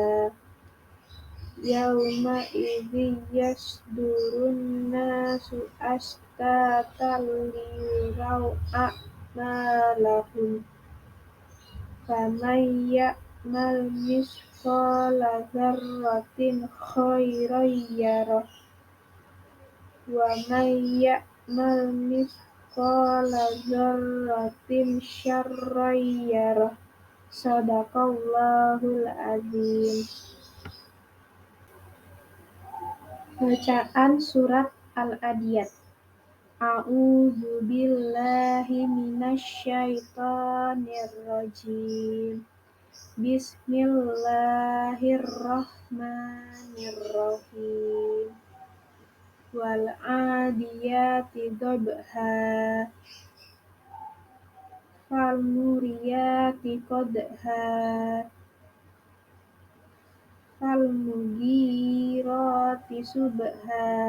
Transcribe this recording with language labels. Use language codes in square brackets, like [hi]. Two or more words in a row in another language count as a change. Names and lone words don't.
[ar] يومئذ يصدر الناس أشتاتا ليروا أعمالهم فمن يعمل مثقال ذرة خيرا يره ومن يعمل مثقال ذرة شرا يره. صدق الله العظيم. [id] Bacaan surat Al-Adiyat. [ar] أعوذ بالله من الشيطان الرجيم. Bismillahirrahmanirrahim. والعاديات ضبحا. فالموريات قدحا. فالمغيرات صبحا.